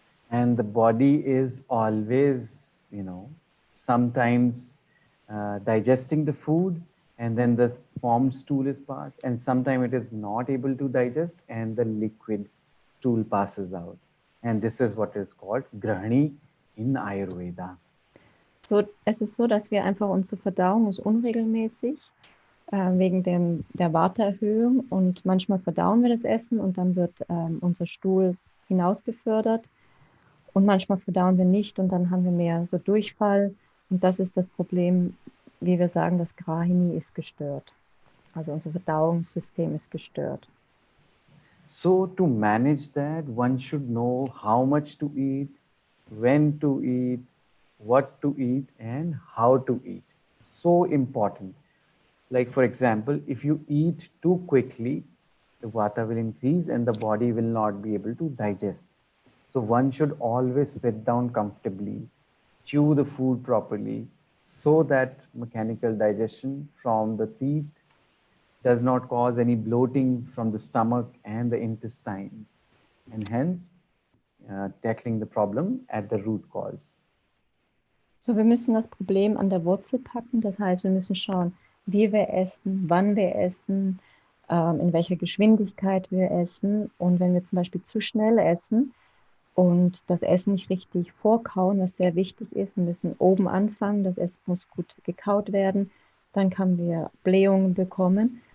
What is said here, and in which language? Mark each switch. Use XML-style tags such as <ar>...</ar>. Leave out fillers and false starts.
<en>And the body is always, sometimes digesting the food, and then the formed stool is passed, and sometimes it is not able to digest, and the liquid stool passes out. And this is what is called Grahani in Ayurveda.</en> <de>So, es ist so, dass wir einfach unsere Verdauung ist unregelmäßig wegen der Watererhöhung und manchmal verdauen wir das Essen und dann wird unser Stuhl hinaus befördert und manchmal verdauen wir nicht und dann haben wir mehr so Durchfall und das ist das Problem, wie wir sagen, das Grahini ist gestört. Also unser Verdauungssystem ist gestört.</de> <en>So to manage that, one should know how much to eat, when to eat, what to eat, and how to eat. So important. Like for example, if you eat too quickly, the vata will increase and the body will not be able to digest. So one should always sit down comfortably, chew the food properly, so that mechanical digestion from the teeth does not cause any bloating from the stomach and the intestines, and hence tackling the problem at the root cause.</en> <de>So, wir müssen das Problem an der Wurzel packen. Das heißt, wir müssen schauen, wie wir essen, wann wir essen, in welcher Geschwindigkeit wir essen. Und wenn wir zum Beispiel zu schnell essen und das Essen nicht richtig vorkauen, was sehr wichtig ist, wir müssen oben anfangen, das Essen muss gut gekaut werden, dann können wir Blähungen bekommen.</de>